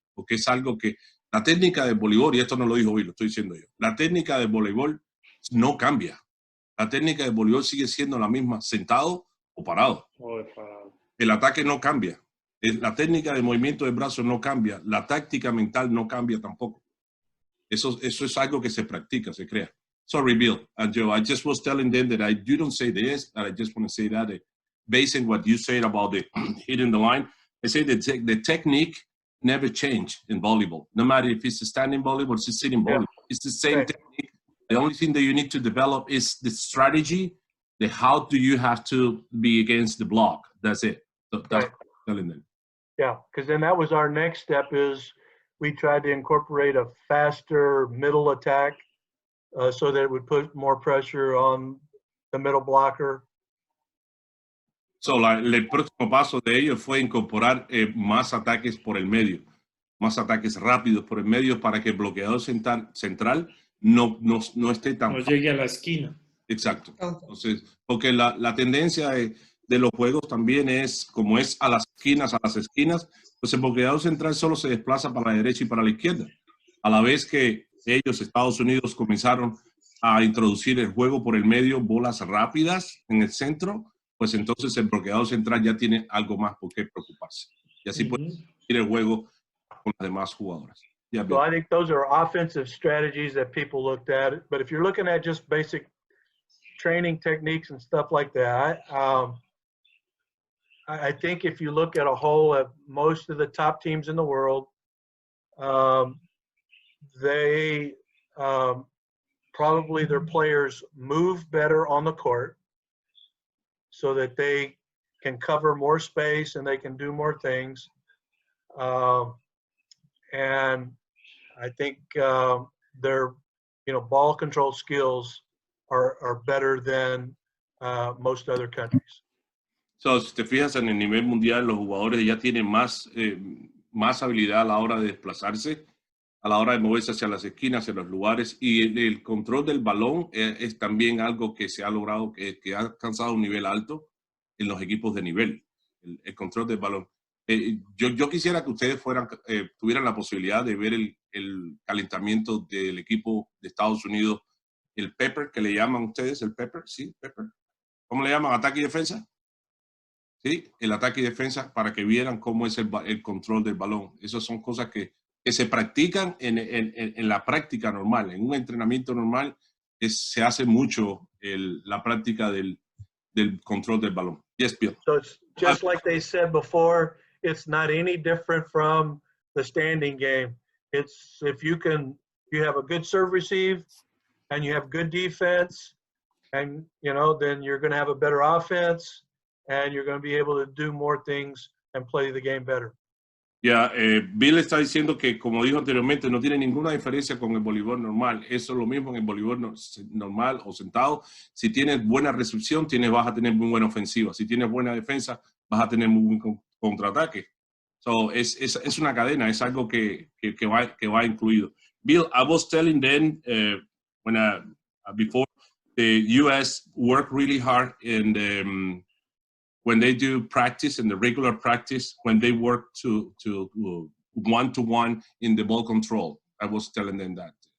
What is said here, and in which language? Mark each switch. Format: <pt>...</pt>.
<es>Porque es algo que la técnica del voleibol, y esto no lo dijo Bill, lo estoy diciendo yo, la técnica del voleibol no cambia. La técnica del voleibol sigue siendo la misma, sentado o parado. El ataque no cambia. La técnica de movimiento del brazo no cambia. La táctica mental no cambia tampoco. Eso es algo que se practica, se crea.</es> <en>Sorry, Bill and Joe, I just was telling them that you don't say this, and I just want to say that based on what you said about the hitting the line, I say that the technique never change in volleyball. No matter if it's a standing volleyball or it's a sitting volleyball. It's the same technique. The only thing that you need to develop is the strategy, the how do you have to be against the block. That's it. So that's what I'm telling them. Yeah, because then that was our next step is we tried to incorporate a faster middle attack so that it would put more pressure on the middle blocker.</en> <es>So el próximo paso de ellos fue incorporar más ataques por el medio, más ataques rápidos por el medio para que el bloqueador central no esté tan... No llegue a la esquina. Exacto. Entonces, porque la tendencia de los juegos también es, como es a las esquinas, pues el bloqueador central solo se desplaza para la derecha y para la izquierda. A la vez que ellos, Estados Unidos, comenzaron a introducir el juego por el medio, bolas rápidas en el centro, pues entonces el bloqueador central ya tiene algo más por qué preocuparse. Y así puede ir el juego con las demás jugadoras.</es> <en>Yeah, so I think those are offensive strategies that people looked at. But if you're looking at just basic training techniques and stuff like that, I think if you look at a whole of most of the top teams in the world, they probably their players move better on the court so that they can cover more space and they can do more things. And I think their ball control skills are better than most other countries.</en> <es>So, si te fijas en el nivel mundial, los jugadores ya tienen más habilidad a la hora de desplazarse, a la hora de moverse hacia las esquinas, hacia los lugares, y el control del balón es también algo que se ha logrado, que ha alcanzado un nivel alto en los equipos de nivel, el control del balón. Yo quisiera que ustedes tuvieran la posibilidad de ver el calentamiento del equipo de Estados Unidos, el Pepper, que le llaman ustedes, el Pepper, ¿sí? Pepper. ¿Cómo le llaman? ¿Ataque y defensa? ¿Sí? El ataque y defensa, para que vieran cómo es el control del balón. Esas son cosas que se practican en la práctica normal. En un entrenamiento normal se hace mucho la práctica del control del balón.</es> <en>Yes, Bill. So it's just like they said before, it's not any different from the standing game. It's if you have a good serve receive and you have good defense, and then you're going to have a better offense and you're going to be able to do more things and play the game better.</en> <es>Bill está diciendo que, como dijo anteriormente, no tiene ninguna diferencia con el voleibol normal. Eso es lo mismo en el voleibol normal o sentado. Si tienes buena recepción, vas a tener muy buena ofensiva. Si tienes buena defensa, vas a tener muy buen contraataque. So, es una cadena, es algo que va incluido.</es> <en>Bill, I was telling them before, the U.S. work really hard in when they do practice, in the regular practice, when they work to one-to-one in the ball control. I was telling them that.</en>